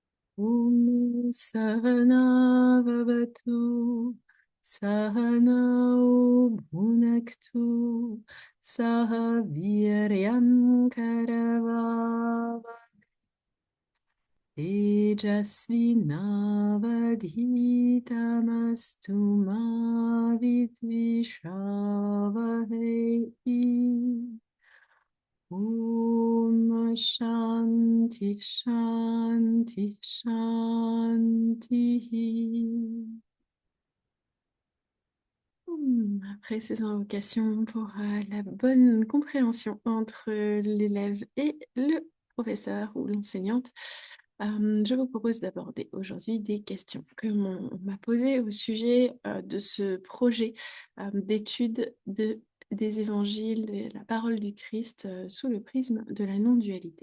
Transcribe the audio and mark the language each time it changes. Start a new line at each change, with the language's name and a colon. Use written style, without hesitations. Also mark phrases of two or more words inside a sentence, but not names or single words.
Sanskrit: ॐ सहना ववतु सहनौ भुनक्तु सहवीर्यं करवावहै तेजस्विनावधीतमस्तु मा विद्विषावहै. ॐ शान्तिः शान्तिः शान्तिः.
French: Après ces invocations pour la bonne compréhension entre l'élève et le professeur ou l'enseignante, je vous propose d'aborder aujourd'hui des questions que on m'a posées au sujet de ce projet d'étude des évangiles, de la parole du Christ sous le prisme de la non-dualité.